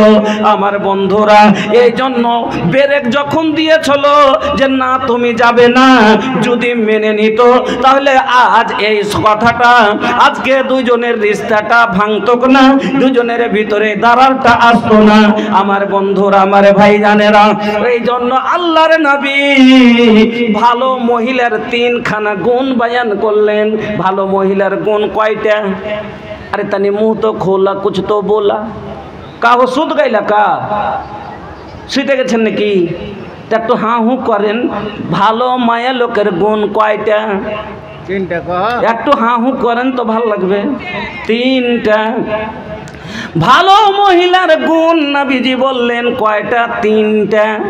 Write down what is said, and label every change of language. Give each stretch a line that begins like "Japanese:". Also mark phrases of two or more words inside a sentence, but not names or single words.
Bangla: আমার বন্ধুরা, এই জন্য ব্রেক যখন দিয়েছিল যে না তুমি যাবে না, যদি মেনে নিত তাহলে আজ এই কথাটা, আজকে দুজনের রিস্তাটা ভাঙতো না, দুজনের ভিতরে দাঁড়ালটা আসতো না। আমার বন্ধুরা, আমার ভাই জানেরা, এই জন্য আল্লাহর নবী ভালো মহিলার তিনখানা গুণ বয়ান করলেন। ভালো মহিলার গুণ কয়টা?
Bhojpuri: अरे तनी मुंह तो खोला, कुछ तो बोला। का हो सुध गईला का?
Bangla: শুইতে গেছেন নাকি? একটু হাঁ হু করেন। ভালো মায়া লোকের গুণ কয়টা? তিনটা। একটু হাঁ হু করেন তো ভালো লাগবে। তিনটা। ভালো মহিলার গুণ নবীজি বললেন কয়টা? তিনটা।